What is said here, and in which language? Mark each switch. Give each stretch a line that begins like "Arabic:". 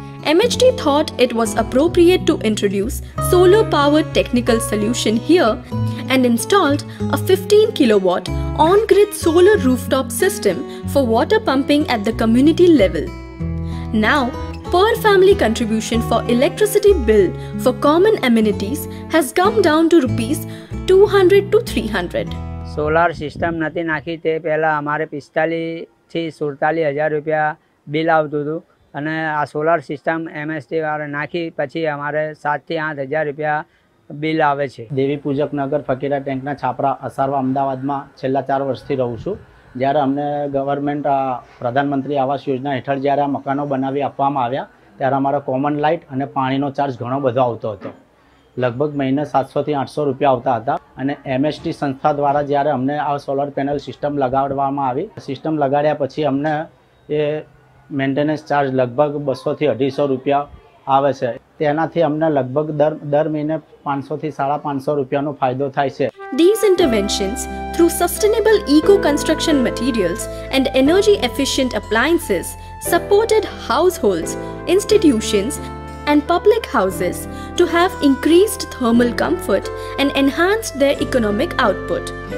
English: MHT thought it was appropriate to introduce solar powered technical solution here and installed a 15 kilowatt on-grid solar rooftop system for water pumping at the community level. Now, per family contribution for electricity bill for common amenities has come down to Rs 200 to 300.
Gujarati: Solar system નથી નાખી તે પહેલાં અમારે 45,000 થી 47,000 રૂપિયા bill આવતું હતું અને આ સોલાર સિસ્ટમ MHT વાળા નાખી પછી અમારે 7,000 થી 8,000 રૂપિયા બિલ આવે છે. દેવી પૂજક નગર ફકીરા ટેન્કના છાપરા અસારવા અમદાવાદમાં છેલ્લા 4 વર્ષથી રહું છું. જ્યારે અમને ગવર્મેન્ટ પ્રધાનમંત્રી આવાસ યોજના હેઠળ જ્યારે આ મકાનો બનાવી આપવામાં આવ્યા ત્યારે અમારો કોમન લાઇટ અને પાણીનો ચાર્જ ઘણો બધો આવતો હતો. લગભગ મહિને 700 થી 800 રૂપિયા આવતા હતા અને MHT સંસ્થા દ્વારા જ્યારે અમને આ સોલર પેનલ સિસ્ટમ લગાડવામાં આવી, સિસ્ટમ લગાડ્યા પછી અમને એ મેન્ટેનન્સ ચાર્જ લગભગ 200 થી 250 રૂપિયા આવે છે. તેનાથી અમને લગભગ દર મહિને 500 થી 550 રૂપિયાનો ફાયદો થાય છે.
English: These interventions through sustainable eco-construction materials and energy-efficient appliances supported households, institutions and public houses to have increased thermal comfort and enhanced their economic output.